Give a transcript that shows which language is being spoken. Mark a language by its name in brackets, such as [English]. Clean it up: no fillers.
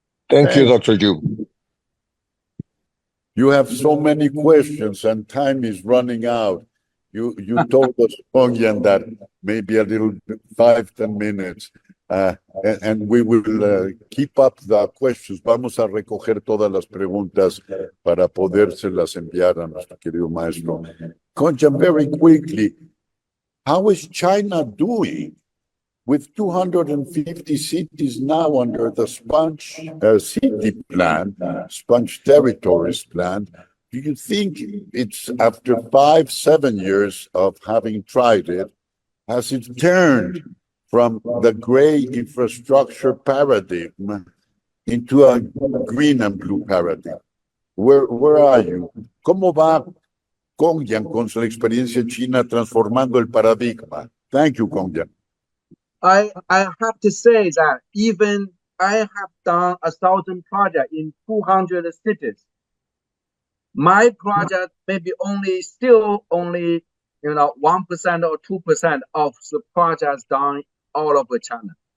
[English] Thank you, Dr. Yu. You have so many questions and time is running out. You told us, Pongyan, that maybe a little 5-10 minutes, and we will keep up the questions. [Spanish] Vamos a recoger todas las preguntas para podérselas enviar a nuestro querido maestro. [English] Pongyan, very quickly, how is China doing with 250 cities now under the Sponge City Plan, Sponge Territories Plan? Do you think it's after 5-7 years of having tried it, has it turned from the gray infrastructure paradigm into a green and blue paradigm? Where are you? [Spanish] ¿Cómo va Pongyan con su experiencia china transformando el paradigma? [English] Thank you, Pongyan. I have to say that even I have done 1,000 projects in 200 cities. My project may be still only 1% or 2% of the projects done all over China.